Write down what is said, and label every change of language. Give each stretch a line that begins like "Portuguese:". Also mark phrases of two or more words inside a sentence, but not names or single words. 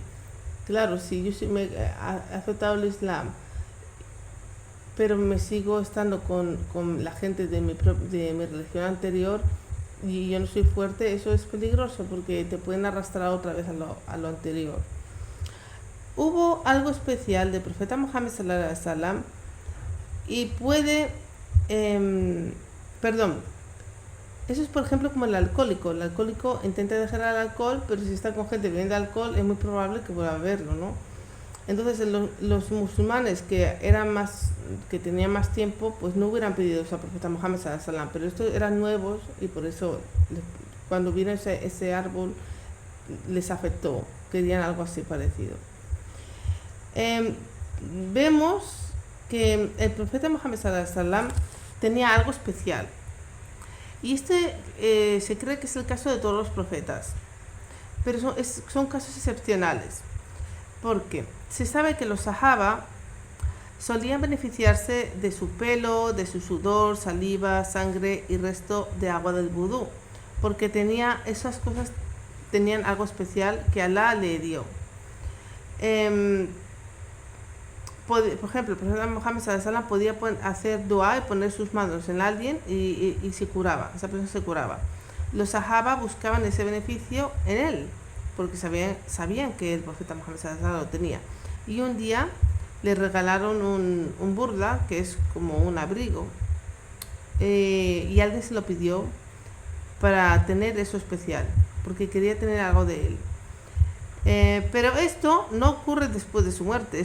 Spanish: Claro, si yo me he aceptado el Islam, pero me sigo estando con la gente de mi religión anterior y yo no soy fuerte, eso es peligroso porque te pueden arrastrar otra vez a lo anterior. Hubo algo especial del profeta Muhammad
Arabic: صلى الله عليه وسلم
Spanish: y puede, eso es por ejemplo como el alcohólico. El alcohólico intenta dejar el alcohol, pero si está con gente bebiendo alcohol es muy probable que vuelva a beberlo, ¿no? Entonces los musulmanes que tenían más tiempo, pues no hubieran pedido eso al profeta Muhammad
Arabic: صلى الله عليه وسلم,
Spanish: pero estos eran nuevos y por eso cuando vino ese árbol les afectó, querían algo así parecido. Vemos que el profeta Muhammad
Arabic: صلى الله عليه وسلم
Spanish: tenía algo especial y se cree que es el caso de todos los profetas, pero son casos excepcionales, porque se sabe que los sahaba solían beneficiarse de su pelo, de su sudor, saliva, sangre y resto de agua del vudú, porque esas cosas tenían algo especial que Alá le dio. Por ejemplo, el profeta Muhammad
Arabic: صلى الله عليه وسلم
Spanish: podía hacer dua y poner sus manos en alguien y se curaba, esa persona se curaba. Los sahaba buscaban ese beneficio en él, porque sabían que el profeta Muhammad
Arabic: صلى الله عليه وسلم
Spanish: lo tenía. Y un día le regalaron un burda, que es como un abrigo, y alguien se lo pidió para tener eso especial, porque quería tener algo de él. Pero esto no ocurre después de su muerte.